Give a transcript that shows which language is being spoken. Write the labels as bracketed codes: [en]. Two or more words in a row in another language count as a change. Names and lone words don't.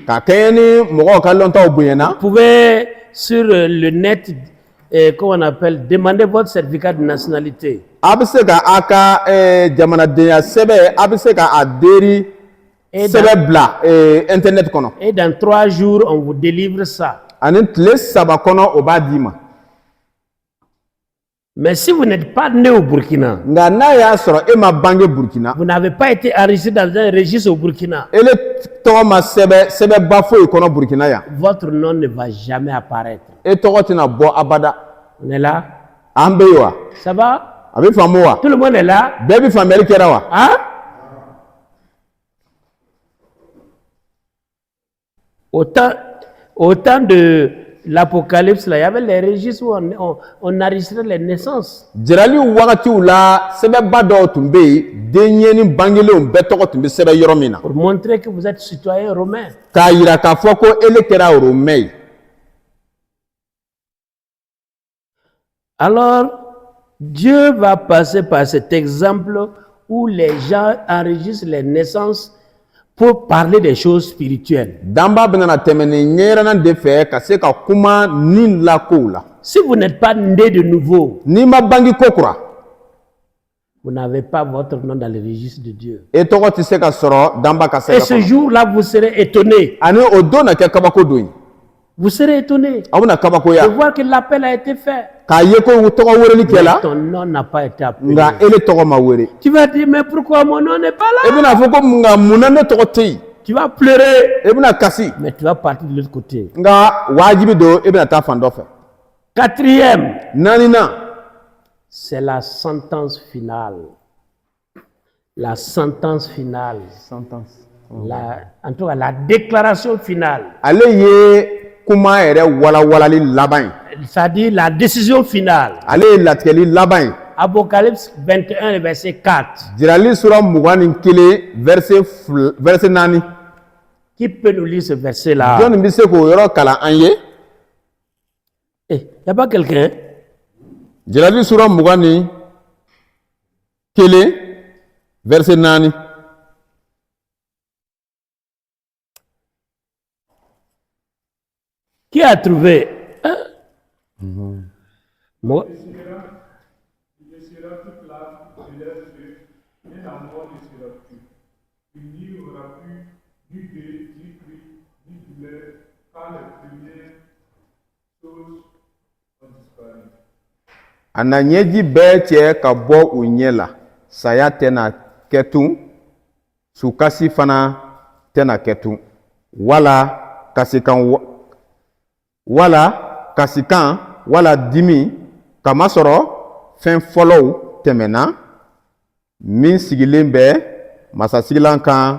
[bm] ka kɛɲɛ ni mɔgɔw ka lɔntaw bonyana. [fr] vous pouvez sur le net, comment on appelle, demander votre certificat de nationalité. [bm] A bɛ se ka a ka jamanadenya sɛbɛn a bɛ se ka a deri sɛbɛn bila internet kɔnɔ. [fr] Et dans 3 jours, on vous délivre ça. [bm] Ani tile 3 kɔnɔ o b'a d'i ma. [fr] Mais si vous n'êtes pas né au Burkina, [bm] Nka n'a y'a sɔrɔ e ma bange Burkina, [fr] vous n'avez pas été enregistré dans un registre au Burkina, [bm] ele tɔgɔ ma sɛbɛnba foyi kɔnɔ Burkina yan, [fr] votre nom ne va jamais apparaître. [bm] e tɔgɔ tɛna bɔ abada. [fr] On est là? [bm] An bɛ yen wa? [fr] Ça va? [bm] a bɛ faamu wa [fr] Tout le monde est là. [bm] bɛɛ bɛ faamuyali kɛra wa [fr] Hein? Au temps de l'Apocalypse, là, il y avait les registres où on enregistrait les naissances. [bm] jirali wagatiw la sɛbɛnba dɔw tun bɛ yen denɲɛni bangelenw bɛɛ tɔgɔ tun bɛ sɛbɛn yɔrɔ min na [fr] Pour montrer que vous êtes citoyen romain. [bm] k'a yira k'a fɔ ko ele kɛra romɛ ye [fr] Alors, Dieu va passer par cet exemple où les gens enregistrent les naissances pour parler des choses spirituelles. [bm] danba bɛna tɛmɛ ni ɲɛyirana de fɛ ka se ka kuma ni lakow la [fr] Si vous n'êtes pas né de nouveau, [bm] n'i ma bange ko kura [fr] vous n'avez pas votre nom dans le registre de Dieu. [bm] e tɔgɔ tɛ se ka sɔrɔ danba ka [fr] Et [bm] sɛbɛn [fr] ce [bm] kɔnɔ [fr] jour-là, vous serez étonné. [bm] ani o don na kɛ kabako don ye [fr] Vous serez étonné [bm] aw bɛna de kabakoya [fr] voir que l'appel a été fait. [bm] k'a ye ko tɔgɔ weleli [fr] Mais [bm] kɛla [fr] ton nom n'a pas été appelé. [bm] nka ele tɔgɔ ma wele [fr] Tu vas dire, mais pourquoi mon nom n'est pas [bm] e [fr] là? [bm] bɛna fɔ ko nka munna ne tɔgɔ tɛ yen [fr] Tu vas pleurer, [bm] e bɛna kasi [fr] mais tu vas partir de l'autre côté. [bm] nka wajibi don e bɛna taa fan dɔ fɛ [fr] Quatrième, [bm] naaninan [fr] c'est la sentence finale. La sentence finale. En tout cas, la déclaration finale. [bm] ale ye kuma yɛrɛ walawalali laban ye [fr] C'est-à-dire la décision finale. [bm] ale ye latigɛli laban ye [fr] Apocalypse 21, le verset 4. [bm] jirali sura 21 verset 4 [fr] Qui peut nous lire ce verset-là? [bm] jɔnni bɛ se k'o yɔrɔ kalan an ye [fr] Il n'y a pas quelqu'un? [bm] jirali sura 21 verset 4 [fr] Qui a trouvé? Hein? Moi. Il laissera toute l'âme de leurs yeux, mais la mort ne sera plus. Il n'y aura plus ni deuil, ni cri, ni douleur, car les premières choses ont disparu. [bm] a na ɲɛji bɛɛ cɛ ka bɔ u ɲɛ la saya tɛna kɛ tun sukasi fana tɛna kɛ tun wala kasikan wala dimi kamasɔrɔ fɛn fɔlɔw tɛmɛna min sigilen bɛ masasigilan kan